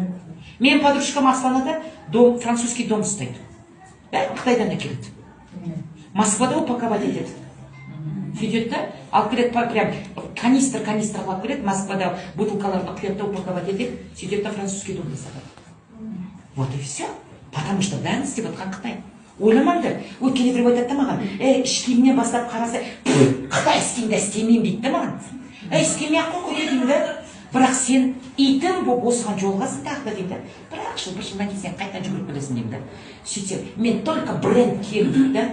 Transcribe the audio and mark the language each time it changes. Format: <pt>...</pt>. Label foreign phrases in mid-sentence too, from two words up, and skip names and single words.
<kk>Менің подружкам Астанада</kk> <ru>французский дом</ru> <kk>ұстайды. Бәрі Қытайдан әкеледі. Москвада упаковать етеді. Сөйтеді да, алып келеді, прям канистр алып келеді, Москвада бутылкаларды құяды да упаковать етеді, сөйтеді да французский домда сатады.</kk> <ru>Вот и все. Потому что</ru> <kk>бәрін істеп жатқан Қытай. Ойламаңдар. Өткенде біреу айтады да маған, іш киімнен бастап қараса, Қытай істеймін да істемеймін дейді да маған. Істемей-ақ қой деймін да. Бірақ сен итің болып осыған жолғасың тағы да деймін да. Бірақ бір жылдан кейін сен қайтадан жүгіріп келесің деймін да. Сөйтсем, мен только бренд киемін дейді да.</kk>